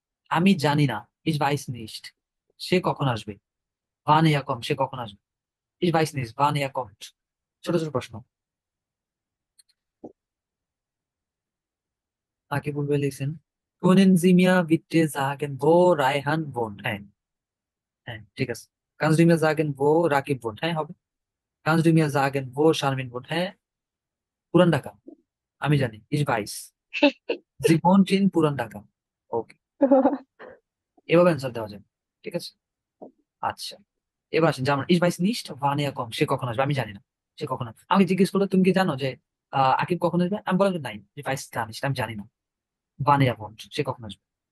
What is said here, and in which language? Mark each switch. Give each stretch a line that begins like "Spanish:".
Bangla: আমি জানি না,
German: ich weiß nicht,
Bangla: সে কখন আসবে।
German: wann er kommt,
Bangla: সে কখন আসবে।
German: ich weiß nicht wann er kommt।
Bangla: ছোট ছোট প্রশ্ন। আগে বলবে লিখছেন,
German: können Sie mir bitte sagen, wo রায়হান wohnt?
Bangla: হ্যাঁ হ্যাঁ, ঠিক আছে।
German: kannst du mir sagen, wo রাকিব wohnt?
Bangla: হ্যাঁ হবে।
German: kannst du mir sagen, wo শারমিন wohnt?
Bangla: হ্যাঁ, পুরান ঢাকা, আমি জানি,
German: ich weiß, sie wohnt in
Bangla: পুরান ঢাকা। ওকে, এভাবে অ্যান্সার দেওয়া যায়, ঠিক আছে। আচ্ছা, এবার আসেন, যেমন
German: ich weiß nicht wann er kommt,
Bangla: সে কখন আসবে, আমি জানি না সে কখন আসবে। আমি জিজ্ঞেস করলে তুমি কি জানো যে আকিব কখন আসবে, আমি বললাম যে নাই,
German: ich weiß gar nicht,
Bangla: আমি জানি না
German: wann er kommt,
Bangla: সে কখন আসবে।